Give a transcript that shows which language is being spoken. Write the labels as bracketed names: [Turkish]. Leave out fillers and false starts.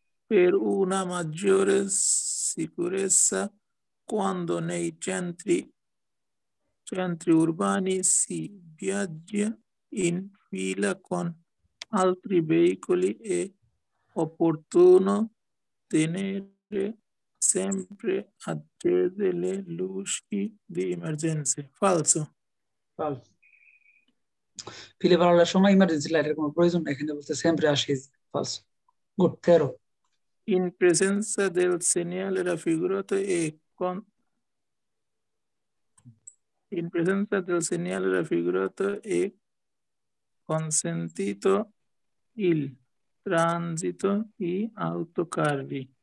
[Italian] Per una maggiore sicurezza quando nei centri urbani si viaggia in fila con altri veicoli è opportuno tenere sempre accese le luci di emergenza. Falso. Falso. [Bangla] ফিলে পালানোর সময় emergency লাইটের কোনো প্রয়োজন নেই, এখানে বলতে সেমপ্রে আসে। [Italian] ফালসো। গুড। 13। In presenza del segnale raffigurato e in presenza del segnale raffigurato è consentito il transito di autocarri.